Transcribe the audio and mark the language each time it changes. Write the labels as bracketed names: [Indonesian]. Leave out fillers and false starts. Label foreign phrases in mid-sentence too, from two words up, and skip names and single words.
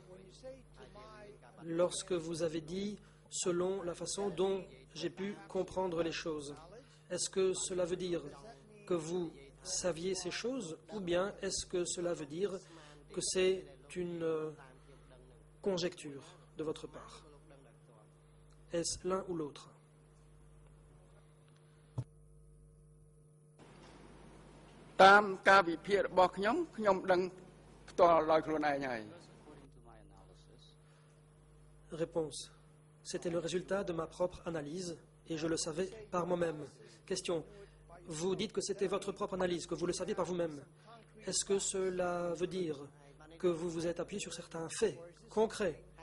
[French] Lorsque vous avez dit « selon la façon dont j'ai pu comprendre les choses », est-ce que cela veut dire que vous saviez ces choses ou bien est-ce que cela veut dire que c'est une conjecture de votre part? Est-ce l'un ou l'autre? [Khmer] តាមការវិភាគ របស់ខ្ញុំដឹងផ្ទាល់ដោយខ្លួនឯងហើយ [French] Réponse. C'était le résultat de ma propre analyse et je le savais par moi-même. Question. Vous dites que c'était votre propre analyse, que vous le saviez par vous-même. Est-ce que cela veut dire que vous vous êtes appuyé sur certains faits concrets?